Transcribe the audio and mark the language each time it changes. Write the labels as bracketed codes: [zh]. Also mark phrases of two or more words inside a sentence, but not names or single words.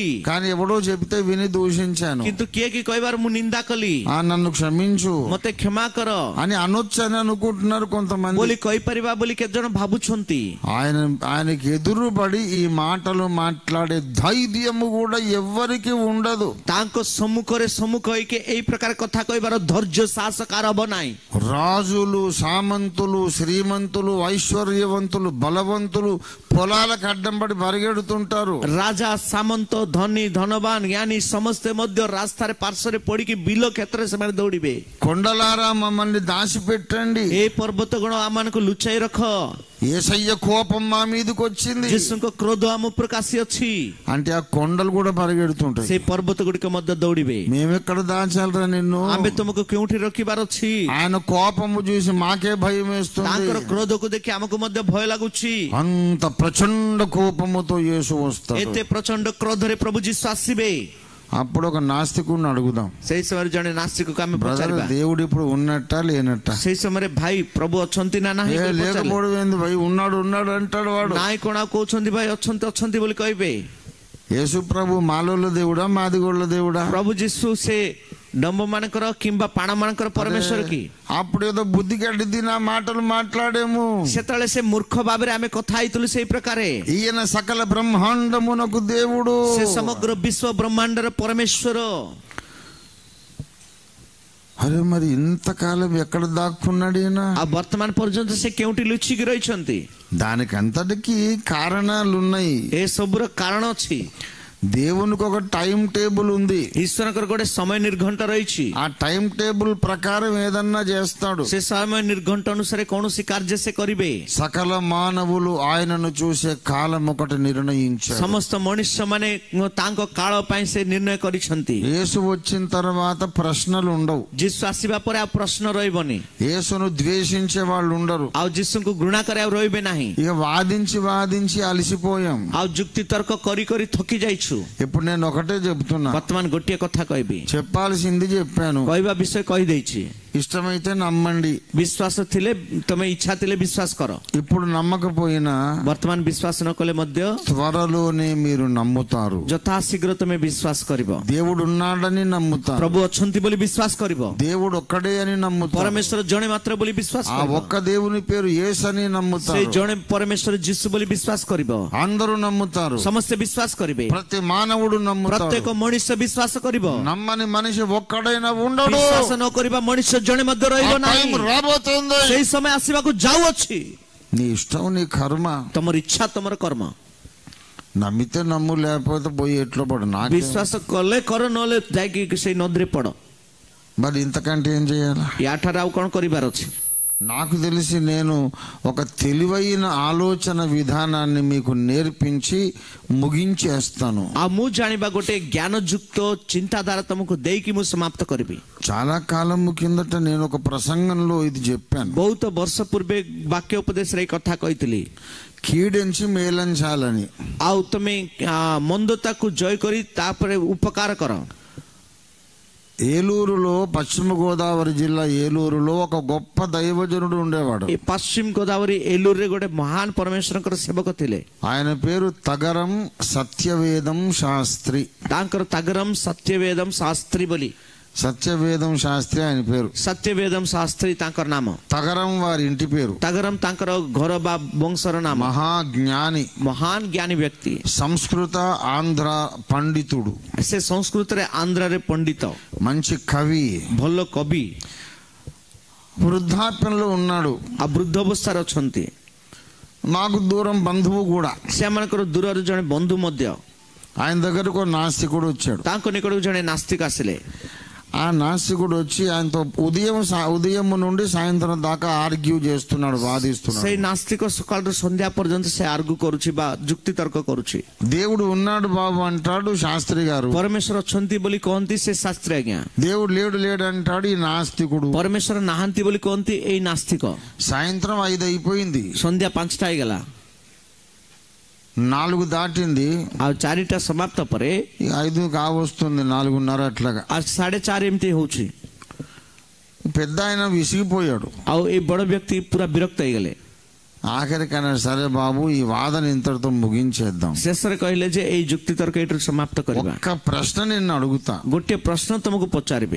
[te] కానీ ఎవడో చెప్తే విని దూషించాను, [or] କିନ୍ତୁ କିଏ କି କହିବାର ମୁଁ ନିନ୍ଦା କଲି, [te] నన్ను క్షమించు [or] ମତେ କ୍ଷମା କର [te] అని అనొచ్చని అనుకుంటున్నారు కొంతమంది. [or] ବୋଲି କହିପାରିବା ବୋଲି କେତେ ଜଣ ଭାବୁଛନ୍ତି. [te] ఆయనకి ఎదురుపడి ఈ మాటలు మాట్లాడే ధైర్యము కూడా ఎవ్వరికి ఉండదు. [or] ତାଙ୍କ ସମ୍ମୁଖରେ ସମ୍ମୁଖ ହେଇକି ଏଇ ପ୍ରକାର କଥା କହିବାର ଧୈର୍ଯ୍ୟ ସାହସ କାର ହବ ନାହିଁ. [te] రాజులు, సామంతులు, శ్రీమంతులు, ఐశ్వర్యవంతులు, బలవంతులు పొలాలకు అడ్డం పడి పరిగెడుతుంటారు. [or] ରାଜା, ସାମନ୍ତ, ଧନୀ, ଧନବାନ, ଜ୍ଞାନୀ ସମସ୍ତେ ମଧ୍ୟ ରାସ୍ତାରେ ପାର୍ଶ୍ୱରେ ପଡିକି ବିଲ କ୍ଷେତ୍ରରେ ସେମାନେ ଦୌଡ଼ିବେ. [te] కొండలారా మమ్మల్ని దాచిపెట్టండి, [or] ଏ ପର୍ବତ ଗଣ ଆମମାନଙ୍କୁ ଲୁଚାଇ ରଖ, [te] యేసయ్య కోపం మా మీదకి వచ్చింది, [or] ଯୀଶୁଙ୍କ କ୍ରୋଧ ଆମ ଉପରକୁ ଆସିଅଛି. [te] అంటే ఆ కొండలు కూడా పరిగెడుతుంటాయి. [or] ସେଇ ପର୍ବତ ଗୁଡ଼ିକ ମଧ୍ୟ ଦୌଡ଼ିବେ. [te] మేమెక్కడ దాచాలరా నిన్ను, [or] ଆମେ ତୁମକୁ କେଉଁଠି ରଖିବାର ଅଛି. [te] ఆయన కోపము చూసి మాకే భయం వేస్తుంది. [or] ତାଙ୍କର କ୍ରୋଧକୁ ଦେଖି ଆମକୁ ମଧ୍ୟ ଭୟ ଲାଗୁଛି. [te] అంత ప్రచండ కోపముతో యేసు వస్తాడు. [or] ଏତେ ପ୍ରଚଣ୍ଡ କ୍ରୋଧରେ ପ୍ରଭୁ ଯୀଶୁ ଆସିବେ. [te] అప్పుడు ఒక నాస్తికుడిని అడుగుదాం, [or] ସେଇ ସମୟରେ ଜଣେ ନାସ୍ତିକକୁ ଆମେ [te] బ్రదర్ [or] ପଚାରିବା, [te] దేవుడు ఇప్పుడు ఉన్నట్టా లేనట్ట? [or] ସେଇ ସମୟରେ ଭାଇ ପ୍ରଭୁ ଅଛନ୍ତି ନା ନାହିଁ [te] లేకపోవడం ఏంది భయ్, ఉన్నాడు ఉన్నాడు అంటాడు వాడు. [or] ନାଇଁ କଣ ଆଉ କହୁଛନ୍ତି ଭାଇ ଅଛନ୍ତି ଅଛନ୍ତି ବୋଲି କହିବେ. [te] యేసు ప్రభు మాలోళ్ళ దేవుడా మాదిగోళ్ళ దేవుడా? [or] ପ୍ରଭୁ ଯୀଶୁ ସେ ଡମ୍ବ ମାନଙ୍କର କିମ୍ବା ପାଣ ମାନଙ୍କର ପରମେଶ୍ୱର କି? [te] అప్పుడు ఏదో బుద్ధి గడ్డి తిన మాటలు మాట్లాడేము. [or] ସେତେବେଳେ ସେ ମୂର୍ଖ ଭାବରେ ଆମେ କଥା ହେଇଥିଲୁ ସେଇ ପ୍ରକାରେ. [te] ఈయన సకల బ్రహ్మాండమునకు దేవుడు, [or] ସେ ସମଗ୍ର ବିଶ୍ୱ ବ୍ରହ୍ମାଣ୍ଡର ପରମେଶ୍ୱର. [te] అరే మరి ఇంతకాలం ఎక్కడ దాక్కున్నాడు ఈయన? [or] ଆଉ ବର୍ତ୍ତମାନ ପର୍ଯ୍ୟନ୍ତ ସେ କେଉଁଠି ଲୁଚିକି ରହିଛନ୍ତି? [te] దానికి అంతటికి కారణాలున్నాయి. [or] ଏ ସବୁର କାରଣ ଅଛି. [te] దేవునికి ఒక [en] time table [te] ఉంది. [or] ଈଶ୍ୱରଙ୍କର ଗୋଟେ ସମୟ ନିର୍ଘଣ୍ଟ ରହିଛି. [te] ఆ [en] time table [te] ప్రకారం ఏదన్నా చేస్తాడు. [or] ସେ ସମୟ ନିର୍ଘଣ୍ଟ ଅନୁସାରେ କୌଣସି କାର୍ଯ୍ୟ ସେ କରିବେ. [te] సకల మానవులు ఆయనను చూసే కాలం ఒకటి నిర్ణయించారు. [or] ସମସ୍ତ ମଣିଷ ମାନେ ତାଙ୍କ କାଳ ପାଇଁ ସେ ନିର୍ଣ୍ଣୟ କରିଛନ୍ତି. [te] యేసు వచ్చిన తర్వాత ప్రశ్నలు ఉండవు. [or] ଯୀଶୁ ଆସିବା ପରେ ଆଉ ପ୍ରଶ୍ନ ରହିବନି. [te] యేసును ద్వేషించే వాళ్ళు ఉండరు. [or] ଆଉ ଯୀଶୁଙ୍କୁ ଘୃଣା କରି ଆଉ ରହିବେ ନାହିଁ. [te] ఇక వాదించి వాదించి అలసిపోయాం. [or] ଆଉ ଯୁକ୍ତି ତର୍କ କରି କରି ଥକି ଯାଇଛୁ. [te] ఇప్పుడు నేను ఒకటే చెప్తున్నా, [or] ବର୍ତ୍ତମାନ ଗୋଟିଏ କଥା କହିବି, [te] చెప్పాల్సింది చెప్పాను. [or] କହିବା ବିଷୟ କହିଦେଇଛି. [te] ఇష్టమైతే నమ్మండి, [or] ବିଶ୍ୱାସ ଥିଲେ ତମେ ଇଚ୍ଛା ଥିଲେ ବିଶ୍ୱାସ କର. [te] ఇప్పుడు నమ్మకపోయినా [or] ବର୍ତ୍ତମାନ ବିଶ୍ୱାସ ନ କଲେ ମଧ୍ୟ [te] త్వరలోనే మీరు నమ్ముతారు. [or] ଯଥାଶୀଘ୍ର ତମେ ବିଶ୍ୱାସ କରିବ. [te] దేవుడు ఉన్నాడని నమ్ముతారు. [or] ପ୍ରଭୁ ଅଛନ୍ତି ବୋଲି ବିଶ୍ୱାସ କରିବ. [te] దేవుడు ఒక్కడే అని నమ్ముతారు. [or] ପରମେଶ୍ୱର ଜଣେ ମାତ୍ର ବୋଲି ବିଶ୍ୱାସ [te] ఆ [or] କରିବ. [te] ఒక్క దేవుని పేరు యేసు అని [or] ସେଇ [te] నమ్ముతారు. [or] ଜଣେ ପରମେଶ୍ୱର ଯୀଶୁ ବୋଲି ବିଶ୍ୱାସ କରିବ. [te] అందరూ నమ్ముతారు. [or] ସମସ୍ତେ ବିଶ୍ୱାସ କରିବେ. [te] ప్రతి మానవుడు నమ్ముతాడు. [or] ପ୍ରତ୍ୟେକ ମଣିଷ ବିଶ୍ୱାସ କରିବ. [te] నమ్మని మనిషి ఒక్కడైనా ఉండడు. [or] ବିଶ୍ୱାସ ନ କରିବା ମଣିଷ ଜଣେ ମଧ୍ୟ ରହିବ [te] ఆ టైం [or] ନାହିଁ. [te] రాబోతుంది. [or] ସେଇ ସମୟ ଆସିବାକୁ ଯାଉଅଛି. [te] నీ ఇష్టం, నీ కర్మ. [or] ତମର ଇଚ୍ଛା ତମର କର୍ମ. [te] నమ్మితే నమ్ము, లేకపోతే పోయి ఎట్లో పడు. నాకు [or] ବିଶ୍ୱାସ କଲେ କର, ନହେଲେ ଯାଇକି ସେଇ ନଦୀରେ ପଡ. [te] మరి ఇంతకంటే ఏం చేయాలి? [or] ୟାଠାରୁ ଆଉ କଣ କରିବାର ଅଛି? [te] నాకు తెలిసి నేను ఒక తెలివైన ఆలోచన విధానాన్ని మీకు నేర్పించి ముగించేస్తాను. [or] ଆଉ ମୁଁ ଜାଣିବା ଗୋଟେ ଜ୍ଞାନଯୁକ୍ତ ଚିନ୍ତାଧାରା ତମକୁ ଦେଇକି ମୁଁ ସମାପ୍ତ କରିବି. [te] చాలా కాలం కిందట నేను ఒక ప్రసంగంలో ఇది చెప్పాను. [or] ବହୁତ ବର୍ଷ ପୂର୍ବେ ବାକ୍ୟ ଉପଦେଶରେ ଏଇ କଥା କହିଥିଲି. [te] కీడించి మేలంచాలని. [or] ଆଉ ତମେ ମନ୍ଦତାକୁ ଜୟ କରି ତାପରେ ଉପକାର କର. [te] ఏలూరులో, పశ్చిమ గోదావరి జిల్లా ఏలూరులో ఒక గొప్ప దైవజనుడు ఉండేవాడు. [or] ଏ ପଶ୍ଚିମ ଗୋଦାବରୀ ଏଲୁରରେ ଗୋଟେ ମହାନ ପରମେଶ୍ୱରଙ୍କର ସେବକ ଥିଲେ. [te] ఆయన పేరు తగరం సత్యవేదం శాస్త్రి. [or] ତାଙ୍କର ତାଗରମ ସତ୍ୟବେଦମ ଶାସ୍ତ୍ରୀ ବୋଲି. [te] సత్యవేదం శాస్త్రి ఆయన పేరు. [or] ସତ୍ୟବେଦମ ଶାସ୍ତ୍ରୀ ତାଙ୍କର ନାମ. [te] తగరం వారి ఇంటి పేరు. [or] ତାଗରମ ତାଙ୍କର ଘର ବା ବଂଶର ନାମ. [te] మహాజ్ఞాని, [or] ମହାନ ଜ୍ଞାନୀ ବ୍ୟକ୍ତି. [te] సంస్కృత ఆంధ్ర పండితుడు, [or] ସେ ସଂସ୍କୃତରେ ଆନ୍ଧ୍ରରେ ପଣ୍ଡିତ, [te] మంచి కవి, [or] ଭଲ କବି. [te] వృద్ధాప్యంలో ఉన్నాడు. [or] ଆଉ ବୃଦ୍ଧ ଅବସ୍ଥାରେ ଅଛନ୍ତି. [te] మాకు దూరం బంధువు కూడా. [or] ସେମାନଙ୍କର ଦୂରରେ ଜଣେ ବନ୍ଧୁ ମଧ୍ୟ. [te] ఆయన దగ్గరకు నాస్తికుడు వచ్చాడు. [or] ତାଙ୍କ ନିକଟକୁ ଜଣେ ନାସ୍ତିକ ଆସିଲେ. [te] ఆ నాస్తికుడు వచ్చి ఆయనతో ఉదయం నుండి సాయంత్రం దాకా ఆర్గ్యూ చేస్తున్నాడు, వాదిస్తున్నాడు. [or] ସେଇ ନାସ୍ତିକ ସକାଳରୁ ସନ୍ଧ୍ୟା ପର୍ଯ୍ୟନ୍ତ ସେ ଆର୍ଗ୍ୟୁ କରୁଛି ବା ଯୁକ୍ତି ତର୍କ କରୁଛି. [te] దేవుడు ఉన్నాడు బాబు అంటాడు శాస్త్రి గారు. [or] ପରମେଶ୍ୱର ଅଛନ୍ତି ବୋଲି କହନ୍ତି ସେ ଶାସ୍ତ୍ରୀ ଆଜ୍ଞା. [te] దేవుడు లేడు అంటాడు ఈ నాస్తికుడు. [or] ପରମେଶ୍ୱର ନାହାନ୍ତି ବୋଲି କହନ୍ତି ଏଇ ନାସ୍ତିକ. [te] సాయంత్రం 5 అయిపోయింది, [or] ସନ୍ଧ୍ୟା 5ଟା ହେଇଗଲା, [te] 4 దాటింది, [or] ଆଉ 4ଟା ସମାପ୍ତ ପରେ [te] 5 కావస్తుంది, 4:30 అట్లాగా. [or] ଆଉ 4:30 ଏମିତି ହଉଛି. [te] పెద్ద ఆయన విసిగిపోయాడు. [or] ଆଉ ଏଇ ବଡ ବ୍ୟକ୍ତି ପୁରା ବିରକ୍ତ ହେଇଗଲେ. [te] ఆఖరికైనా సరే బాబు ఈ వాదన ఇంతటితో ముగించేద్దాం. [or] ଶେଷରେ କହିଲେ ଯେ ଏଇ ଯୁକ୍ତି ତର୍କ ଏଇଠୁ ସମାପ୍ତ କରିବା. [te] ఒక్క ప్రశ్న నిన్ను అడుగుతా. [or] ଗୋଟିଏ ପ୍ରଶ୍ନ ତମକୁ ପଚାରିବେ.